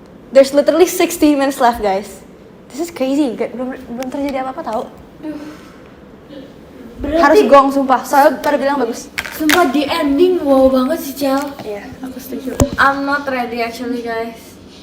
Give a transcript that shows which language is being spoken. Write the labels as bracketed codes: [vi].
[en] There's literally 60 minutes left, guys. This is crazy. [id] Belum terjadi apa-apa tau. Harus gong sumpah. Soalnya pada bilang bagus. Sumpah di ending wow banget sih Cel. Iya, aku setuju. [en] I'm not ready actually guys.